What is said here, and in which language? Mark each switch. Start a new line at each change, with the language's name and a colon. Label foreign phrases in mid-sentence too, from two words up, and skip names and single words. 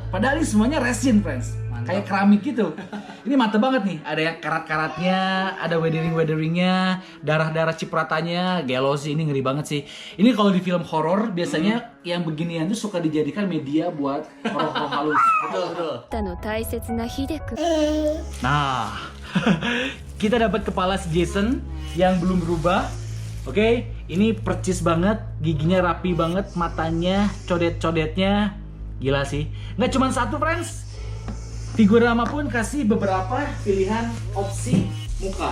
Indonesian: Padahal ini semuanya resin, friends. Mantap. Kayak keramik gitu. Ini mantep banget nih. Ada yang karat-karatnya, ada weathering-weatheringnya, darah-darah cipratannya. Gelo sih, ini ngeri banget sih. Ini kalau di film horor biasanya yang beginian tuh suka dijadikan media buat horor-horor halus. Betul, betul.
Japanese: あの大切な秀く
Indonesian: Nah, kita dapat kepala si Jason yang belum berubah. Oke, ini percis banget, giginya rapi banget, matanya, codet-codetnya, gila sih. Nggak cuma satu, friends. Figurama pun kasih beberapa pilihan opsi muka.